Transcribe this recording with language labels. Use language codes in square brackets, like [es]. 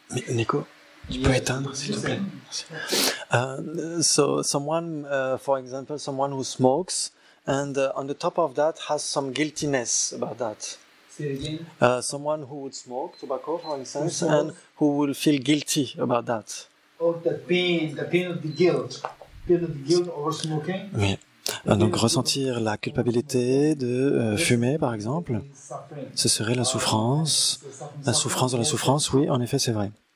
[fr] Nico, tu peux éteindre, s'il te plaît. [en] So someone, for example, someone who smokes, and on the top of that has some guiltiness about that. Someone who would smoke tobacco, for instance, and who will feel guilty about that. Oh, the pain of the guilt over smoking. [fr] Oui. Donc ressentir la culpabilité de fumer, par exemple, ce serait la souffrance de la souffrance, oui, en effet, c'est vrai.